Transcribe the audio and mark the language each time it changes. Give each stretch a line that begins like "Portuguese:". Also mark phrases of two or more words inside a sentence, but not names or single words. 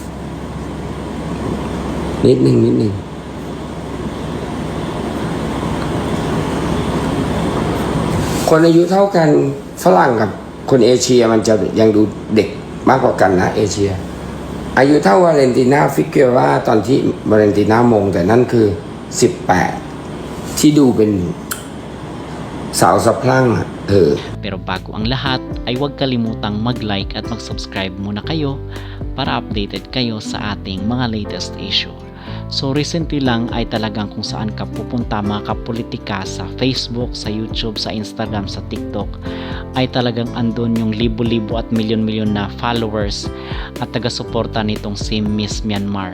Thai: คนอายุเท่ากันฝรั่งกับคนเอเชียมันจะยังดูเด็กมากกว่ากันนะเอเชียอายุเท่าวาเลนติน่าฟิกเกอร่าตอนที่วาเลนติน่ามงแต่นั่นคือ18ที่ดูเป็นสาวสะพรั่ง
Filipino: Pero bago ang lahat ay huwag kalimutang mag-like at mag-subscribe muna kayo para updated kayo sa ating mga
English: latest issue.
Filipino: So recently lang ay talagang kung saan ka pupunta mga kapolitika sa Facebook, sa YouTube, sa Instagram, sa TikTok ay talagang andun yung libo-libo at milyon-milyon na followers at taga-suporta nitong si Miss Myanmar.